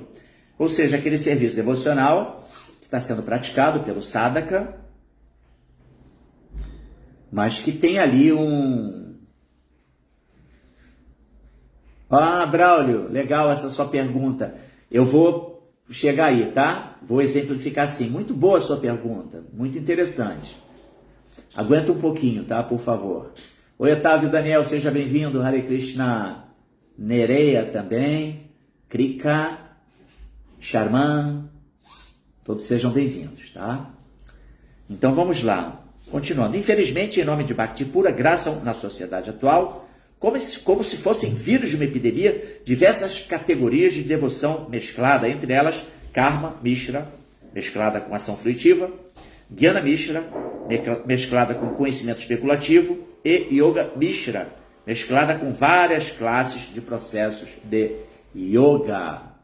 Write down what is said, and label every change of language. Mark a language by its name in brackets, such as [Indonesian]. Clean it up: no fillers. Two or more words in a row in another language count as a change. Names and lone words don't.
[Portuguese] Ou seja, aquele serviço devocional que está sendo praticado pelo sadhaka, mas que tem ali Braulio, legal essa sua pergunta. Eu vou chegar aí, tá? Vou exemplificar assim. Muito boa a sua pergunta, muito interessante. Aguenta um pouquinho, tá? Por favor. Oi, Otávio Daniel, seja bem-vindo. [Sanskrit] हरे कृष्ण. [Portuguese] Nereia também. Krika. Charman. Todos sejam bem-vindos, tá? Então vamos lá. Continuando. Infelizmente, em nome de Bhakti pura, graçam na sociedade atual, como se fossem vírus de uma epidemia, diversas categorias de devoção mesclada, entre elas [Sanskrit] कर्म मिश्र, [Portuguese] mesclada com ação fruitiva, [Sanskrit] ज्ञान मिश्र, [Portuguese] mesclada com conhecimento especulativo, e [Sanskrit] योग मिश्र, [Portuguese] mesclada com várias classes de processos de yoga.